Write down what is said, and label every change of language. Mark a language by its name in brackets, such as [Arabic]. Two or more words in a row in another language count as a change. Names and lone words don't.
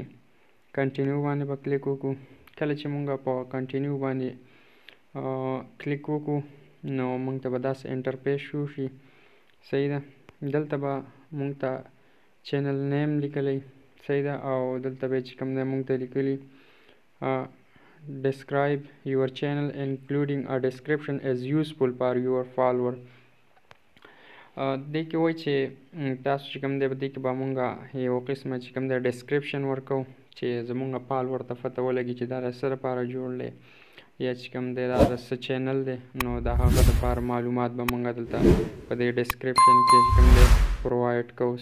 [Pashto] کنټینیو باندې به کلیک وکړو. کله چې مونږ په کنټینیو باندې کلیک وکړو نو مونږ ته به داسې [English] interface show [Pashto] شي. صحیح ده. دلته به مونږ ته [English] channel name [Pashto] لیکلی، صحیح ده، او دلته به چې کوم دی مونږ ته لیکلي [English] describe your channel including a description is useful for your follower. [Pashto] دې کې وایي چې تاسو چې کوم دی په دې کې به مونږ یو قسمه چې کوم دی ډسکرپشن ورکو چې زمونږ فالوور ته پته ولګي چې دا د څه لپاره جوړ دی، یا چې کوم دی دا د څه چینل دی. نو د هغه دپاره معلومات به مونږ دلته په دې ډسکرپشن کې چې کوم دی پرووایډ کوو.